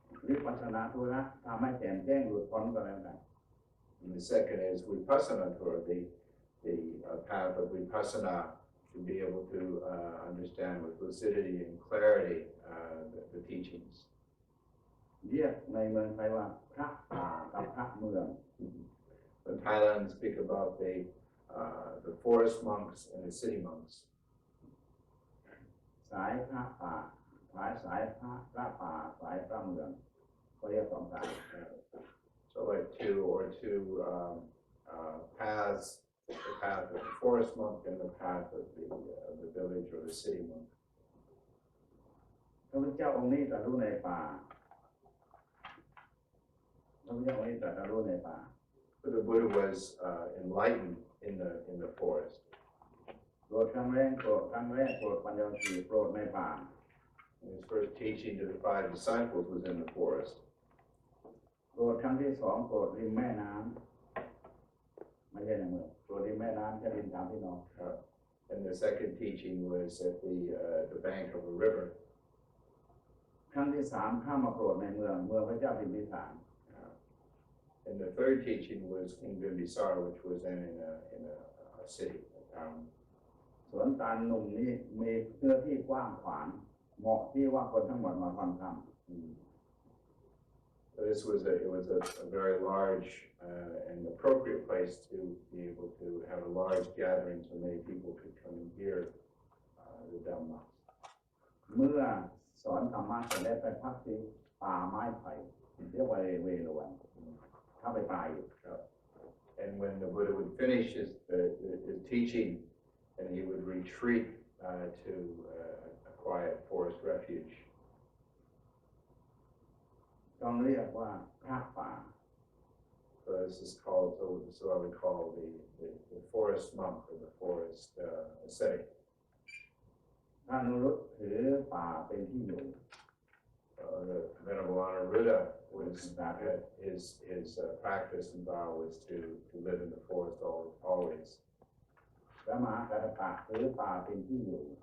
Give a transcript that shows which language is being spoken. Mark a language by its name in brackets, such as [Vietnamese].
[Thai] วิปัสสนาธุระทำให้แจ่มแจ้งหลุดพ้นก็แล้วกัน [English] And the second is Vipassana Torah, the path of Vipassana, to be able to understand with lucidity and clarity the teachings. [Thai] เรียกในเมืองไทยว่าพระป่ากับพระเมือง [English] In Thailand, speak about the forest monks and the city monks. [Thai] สายพระป่าสายพระป่าสายพระเมืองเขาเรียกสองสาย [English] So like two paths, the path of the forest monk and the path of the village or the city monk. [Thai] พระพุทธเจ้าองค์นี้ตรัสรู้ในป่าพระพุทธเจ้าองค์นี้ตรัสรู้ในป่า [English] So the Buddha was enlightened in the forest. [Thai] โปรดครั้งแรกโปรดปัญญาสีโปรดในป่า [English] His first teaching to the 5 disciples was in the forest. [Thai] โปรดครั้งที่สองโปรดริมแม่น้ำไม่ใช่ในเมืองโปรดริมแม่น้ำแค่ริมตามพี่น้อง [English] And the second teaching was at the bank of a river. [Thai] ครั้งที่สามข้ามมาโปรดในเมืองพระเจ้าพิมพิสาร [English] And the third teaching was King Bimbisara, which was in a city, a town. ส [Thai] สวนตาลหนุ่มนี่มีเนื้อที่กว้างขวางเหมาะที่ว่าคนทั้งหมดมาฟังธรรม [English] This was a very large and appropriate place to be able to have a large gathering so many people could come and hear the Dhamma. [Thai] เมื่อสอนธรรมะเสร็จแล้วไปพักที่ป่าไม้ไผ่เรียกว่าเวฬุวันถ้าไปป่าอยู่ [English] And when the Buddha would finish his teaching, and he would retreat to a quiet forest refuge. [Thai] ต้องเรียกว่าพระป่า [English] So this is called, so I would call the forest monk or the forest ascetic. [Thai] ท่านอนุรุตถือป่าเป็นที่อยู่ [English] The Venerable Anuruddha was his practice and vow was to live in the forest always. [Thai] พระมหากัสสปะถือป่าเป็นที่อยู่